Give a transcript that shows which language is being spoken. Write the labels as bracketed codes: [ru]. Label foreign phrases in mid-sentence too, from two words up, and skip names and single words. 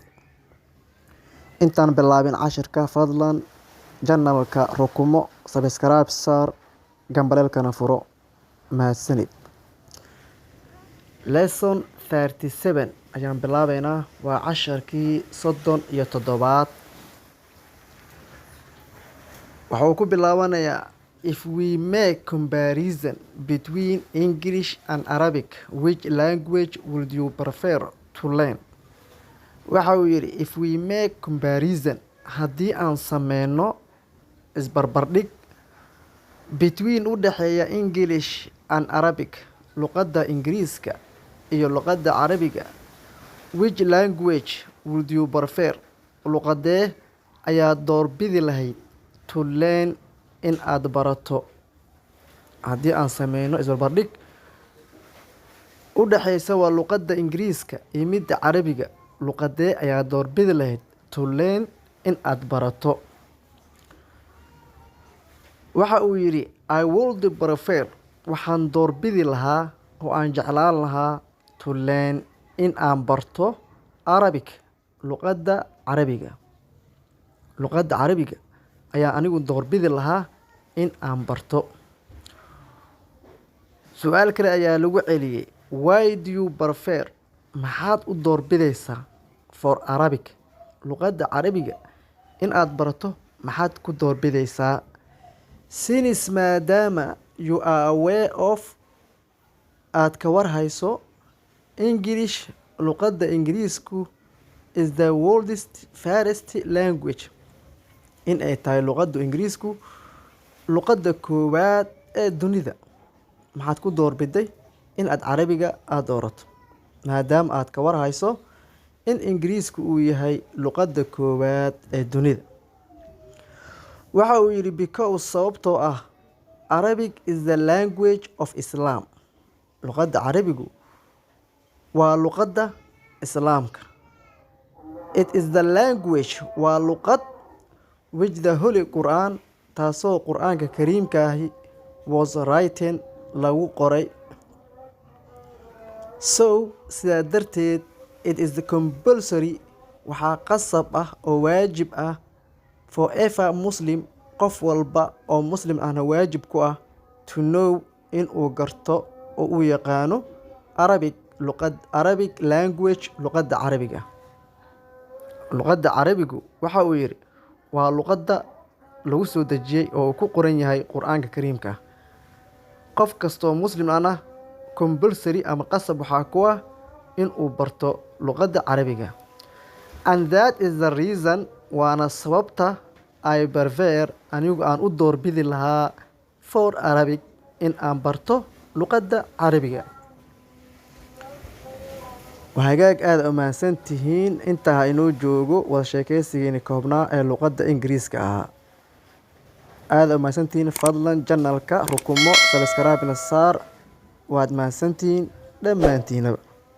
[so] Intaan bilaabin casharka fadlan channelka rukumo subscribe saar gambaleelkana furo mahadsanid. Lesson 37 ayaan bilaabaynaa waa casharkii 37. Waxa uu ku bilaabanayaa [en] if we make comparison between English and Arabic, which language would you prefer to learn? [so] Waxa uu yidhi [en] if we make comparison [so] haddii aan sameyno isbarbardhig between u dhexeeya [en] English and Arabic [so] luqadda Ingiriiska iyo luqadda Carabiga, [en] which language would you prefer? [so] Luqadee ayaad doorbidi lahayd [en] to learn [so] in aad barato? Haddii aan sameyno isbarbardhig u dhexeysa waa luqadda Ingiriiska iyo midda Carabiga, luqadee ayaad doorbidi lahayd [en] to learn [so] in aad barato? Waxa uu yidhi [en] I would prefer [so] waxaan doorbidi lahaa oo aan jeclaan lahaa [en] to learn [so] in aan barto Arabic luqadda Carabiga. Luqadda Carabiga ayaa anigu doorbidi lahaa in aan barto. Su'aal kale ayaa lagu celiyay [en] why do you prefer? [so] Maxaad u doorbidaysaa [en] for Arabic [so] luqadda Carabiga in aad barato maxaad ku doorbidaysaa? Since maadaama [en] you are aware of [so] aad ka warhayso English luqadda Ingiriisku [en] is the world's first language, [so] in ay tahay luqadda Ingiriisku luqadda koowaad ee dunida, maxaad ku doorbiday in aad Carabiga aad doorato maadaama aad ka warhayso in Ingiriisku uu yahay luqadda koowaad ee dunida? Waxa uu yidhi because sababtoo ah [en] Arabic is the language of Islam. [so] Luqadda Carabigu waa luqadda Islaamka. [en] It is the language [so] waa luqad [en] which the Holy Quran [so] taasoo Qur'aanka Kariimka ahi [en] was written [so] lagu qoray. So sidaa darteed [en] it is the compulsory [so] waxaa qasab ah oo waajib ah [en] for every Muslim [so] qof walba oo Muslim ahna waajib ku ah [en] to know [so] in uu garto oo uu yaqaano [en] Arabic language [so] luqadda Carabiga. Luqadda Carabigu waxa uu yidhi waa luqadda lagu soo dejiyay oo ku qoran yahay Qur'aanka Kariimka. Qof kastoo Muslim ahna compulsory ama qasab waxaa ku ah in uu barto luqadda Carabiga. [en] And that is the reason [so] waana sababta [en] I prefer [so] anigu aan u doorbidi lahaa [en] for Arabic [so] in aan barto luqadda Carabiga. Hagaag aad u mahadsan tihiin intaa inoo joogo wada sheekaysigeeni koobnaa ee luqadda Ingiriiska ahaa. Aad u mahadsan tihiin fadlan channelka rukumo subscribe saar waad mahadsan tihiin dhammaantiinaba.